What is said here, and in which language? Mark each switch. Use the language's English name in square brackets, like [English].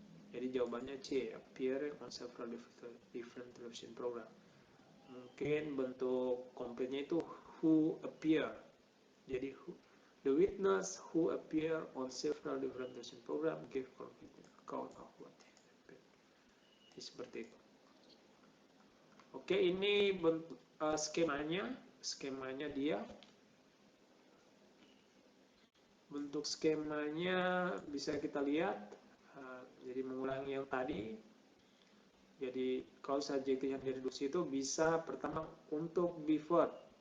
[Indonesian] Jadi jawabannya [English] C, appear on several different television program. [Indonesian] Mungkin bentuk komplitnya itu [English] who appear. Jadi the witness who appear on several different television program give complete account of what happened. [Indonesian] Jadi seperti itu. Oke, ini bentuk skemanya dia. Bentuk skemanya bisa kita lihat. Jadi mengulangi yang tadi. Jadi klausa adjektif yang direduksi itu bisa pertama untuk verb.